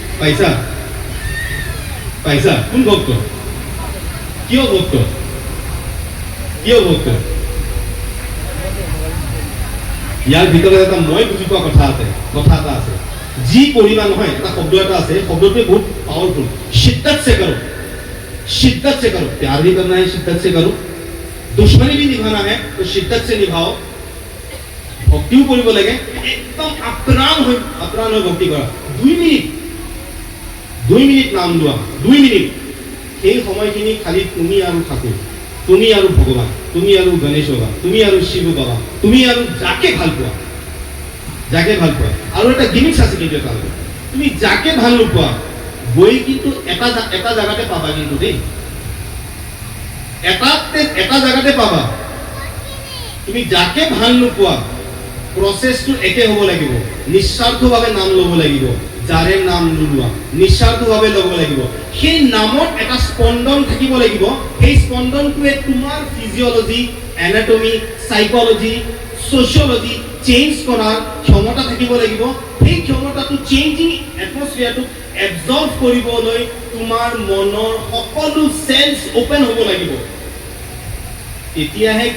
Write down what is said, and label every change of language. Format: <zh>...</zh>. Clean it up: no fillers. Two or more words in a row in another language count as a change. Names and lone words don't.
<as>পাইছা কোন ভক্ত কিয় ভক্ত ইয়াৰ ভিতৰত এটা মই বুজি পোৱা কথা এটা আছে যি কৰিবা নহয় এটা শব্দ এটা আছে শব্দটোৱে বহুত পাৱাৰফুল</as> <hi>शिद्दत से करो प्यार भी करना है शिद्दत से करो दुश्मनी भी निभाना है तो शिद्दत से निभाओ</hi> <as>ভক্তিও কৰিব লাগে একদম আপ্ৰাণ হৈ ভক্তি কৰা 2 মিনিট নাম লোৱা 2 মিনিট সেই সময়খিনি খালি তুমি আৰু ঠাকুৰ তুমি আৰু ভগৱান তুমি আৰু গণেশ বাবা তুমি আৰু শিৱ বাবা তুমি আৰু যাকে ভাল পোৱা আৰু এটা গিমিক্স আছে কিন্তু এটা তুমি যাকে ভাল নোপোৱা গৈ কিন্তু এটা জায়গাতে পাবা কিন্তু দেই এটা জায়গাতে পাবা তুমি যাকে ভাল নোপোৱা প্ৰচেছটো একে হ'ব লাগিব নিস্বাৰ্থভাৱে নাম ল'ব লাগিব যাৰে নাম নোলোৱা নিস্বাৰ্থভাৱে ল'ব লাগিব সেই নামত এটা স্পন্দন থাকিব লাগিব সেই স্পন্দনটোৱে তোমাৰ</as> <en>physiology anatomy psychology sociology change</en> <as>কৰাৰ ক্ষমতা থাকিব লাগিব সেই ক্ষমতাটো চেঞ্জিং এটমস্ফিয়াৰটো এবজৰ্ব কৰিবলৈ তোমাৰ মনৰ সকলো</as> <en>sense open</en> <as>হ'ব লাগিব তেতিয়াহে</as>